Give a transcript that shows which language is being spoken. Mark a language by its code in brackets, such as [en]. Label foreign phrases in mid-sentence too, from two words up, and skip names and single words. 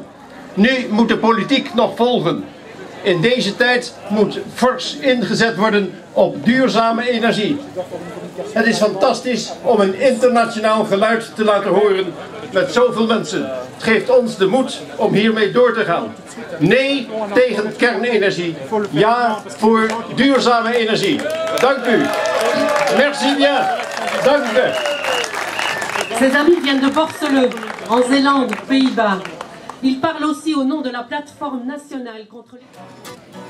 [nl] Nu moet de politiek nog volgen. In deze tijd moet fors ingezet worden op duurzame energie. Het is fantastisch om een internationaal geluid te laten horen met zoveel mensen. Het geeft ons de moed om hiermee door te gaan. Nee tegen kernenergie. Ja voor duurzame energie. Dank u. [fr] Merci bien. [nl] Dank u. [fr] Ces amis viennent de Borsele, en Zélande, Pays-Bas. Ils parlent aussi au nom de la plateforme nationale contre les...